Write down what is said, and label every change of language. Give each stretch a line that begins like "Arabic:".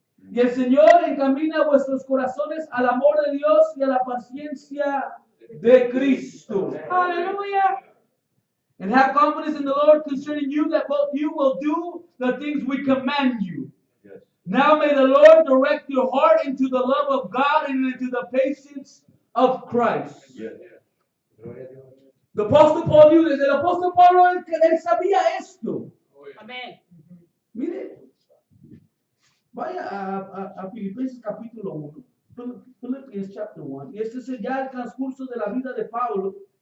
Spanish: Y el Señor encamina vuestros corazones al amor de Dios y a la paciencia de Cristo. Aleluya.
English: And have confidence in the Lord concerning you that both you will do the things we command you. Now may the Lord direct your heart into the love of God and into the patience of Christ.
Spanish: Gloria a Dios.
English: The Apostle Paul knew this.
Spanish: El apóstol Pablo, él sabía esto. Amén. Mire, vaya a Filipenses capítulo 1.
English: Philippians chapter 1.
Spanish: Y este es ya el transcurso de la vida de Pablo.